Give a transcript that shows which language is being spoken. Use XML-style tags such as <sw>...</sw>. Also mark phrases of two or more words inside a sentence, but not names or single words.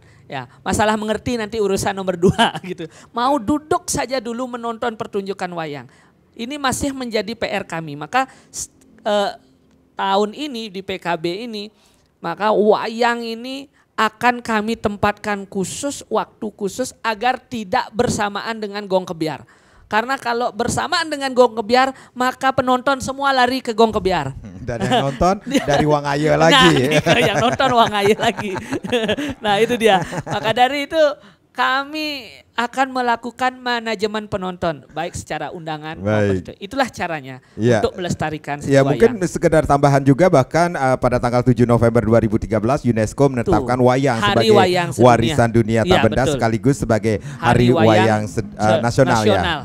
<id>Ya, masalah mengerti nanti urusan nomor 2 gitu. Mau duduk saja dulu menonton pertunjukan wayang. Ini masih menjadi PR kami. Maka tahun ini di PKB ini, maka wayang ini akan kami tempatkan khusus, waktu khusus agar tidak bersamaan dengan gong kebiar. Karena kalau bersamaan dengan gong kebiar, maka penonton semua lari ke gong kebiar. Dan yang nonton dari Wang Aye lagi. Nah, yang nonton Wang Aye lagi. Nah itu dia. Maka dari itu kami akan melakukan manajemen penonton baik secara undangan maupun itu. Itulah caranya untuk melestarikan seni ya, wayang. mungkin sekedar tambahan juga bahkan pada tanggal 7 November 2013 UNESCO menetapkan wayang sebagai warisan dunia tak benda sekaligus sebagai hari wayang nasional ya.</id>